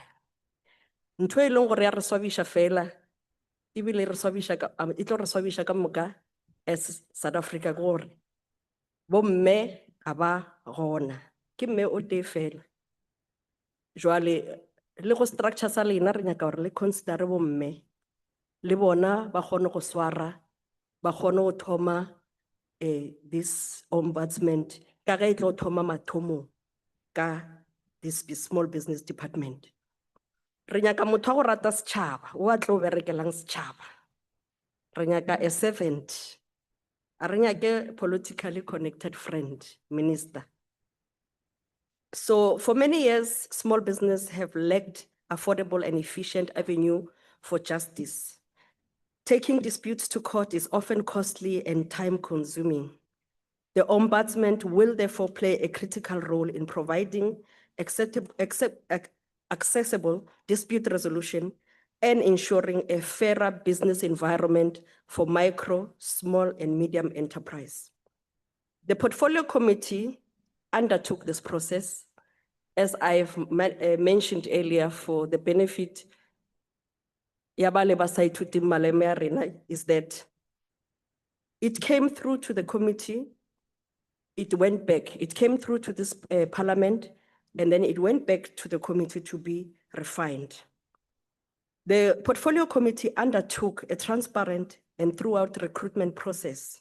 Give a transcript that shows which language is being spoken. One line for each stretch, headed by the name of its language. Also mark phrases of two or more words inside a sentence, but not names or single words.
Northern Sotho: Ntho e leng gore ya re swabiša fela ebile re swabiša ka e tlo re swabiša ka moka as South Africa gore bo mme ga ba gona, ke mme o tee fela. Jwale le go structure sa lena re nyaka gore le consider bo mme le bona ba kgone go swara, ba kgone go thoma
English: this ombudsman
Northern Sotho: ka ge e tlo thoma mathomo ka
English: this small business department.
Northern Sotho: Re nyaka motho wa go rata setšhaba, o a tlo berekelang setšhaba. Re nyaka a servant, a re nyake
English: politically connected friend,
Northern Sotho: minister.
English: So for many years, small business have lacked affordable and efficient avenue for justice. Taking disputes to court is often costly and time-consuming. The ombudsman will therefore play a critical role in providing accessible dispute resolution and ensuring a fairer business environment for micro, small, and medium enterprise. The Portfolio Committee undertook this process, as I've mentioned earlier, for the benefit
Northern Sotho: ya ba le ba sa ithuting maleme a rena
English: is that it came through to the committee, it went back, it came through to this parliament, and then it went back to the committee to be refined. The portfolio committee undertook a transparent and throughout recruitment process.